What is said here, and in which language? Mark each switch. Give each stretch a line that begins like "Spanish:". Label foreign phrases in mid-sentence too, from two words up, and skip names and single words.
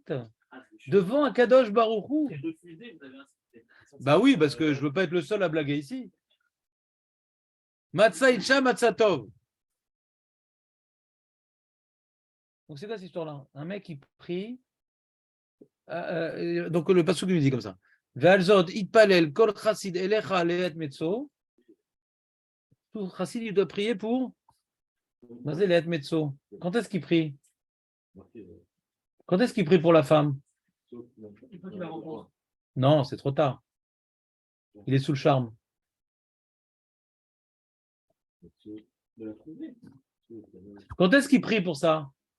French: Devant un
Hebrew: קדוש ברוך הוא?
French: Bah oui, parce que je ne veux pas être le seul à blaguer ici.
Hebrew: מצא אשה מצא טוב.
French: Donc c'est quoi cette histoire-là? Un mec qui prie. Donc le pasuk lui dit comme ça.
Hebrew: ולזאת יתפלל כל חסיד אליך לעת מצא.
French: Tout chassid il doit prier pour
Hebrew: לעת מצא.
French: Quand est-ce qu'il prie? Quand est-ce qu'il prie pour la femme? Non, c'est trop tard. Il est sous le charme. Quand est-ce qu'il prie pour ça?